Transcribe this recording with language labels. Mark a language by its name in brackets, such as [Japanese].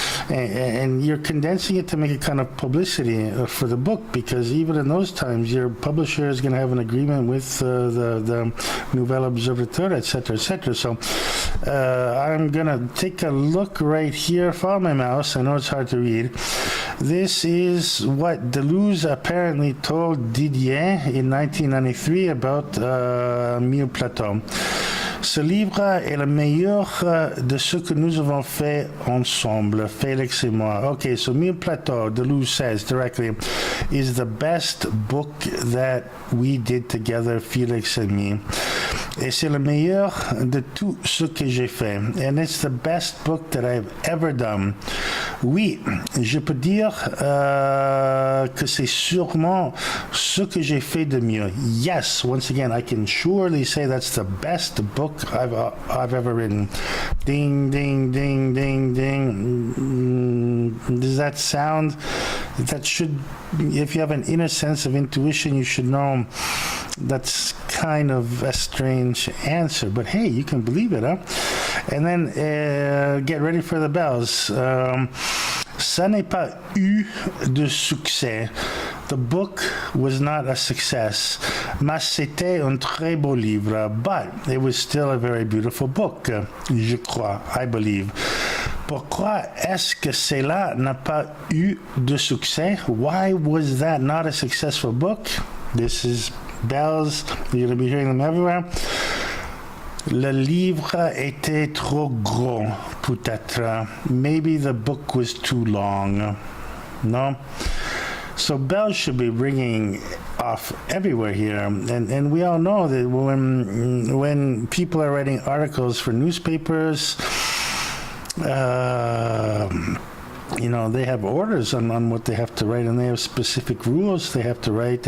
[English] And you're condensing it to make a kind of publicity for the book, because even in those times, your publisher is going to have an agreement with the Nouvel Observateur, etc., etc. So I'm going to take a look right here. Follow my mouse. I know it's hard to read. This is what Deleuze apparently told Didier in 1993 about Plateau. [French] Ce livre est le meilleur de ce que nous avons fait ensemble, Félix et moi. [English] Okay, so Plateau, Deleuze says directly, is the best book that we did together, Félix and me. [French] Et c'est le meilleur de tout ce que j'ai fait. [English] And it's the best book that I've ever done. [French] Oui, je peux dire que c'est sûrement ce que j'ai fait de mieux. [English] Yes, once again, I can surely say that's the best book I've ever written. Ding, ding, ding, ding, ding. Does that sound? That should, if you have an inner sense of intuition, you should know that's kind of a strange answer. But hey, you can believe it, huh? And then get ready for the bells. [French] Ça n'est pas eu de succès. [English] The book was not a success, [French] mais c'était un très beau livre. [English] But it was still a very beautiful book, [French] je crois, [English] I believe. [French] Pourquoi est-ce que cela n'a pas eu de succès? [English] Why was that not a successful book? This is bells. You're going to be hearing them everywhere. [French] Le livre était trop gros, peut-être. [English] Maybe the book was too long. No? So bells should be ringing off everywhere here. And we all know that when people are writing articles for newspapers, they have orders on what they have to write, and they have specific rules they have to write.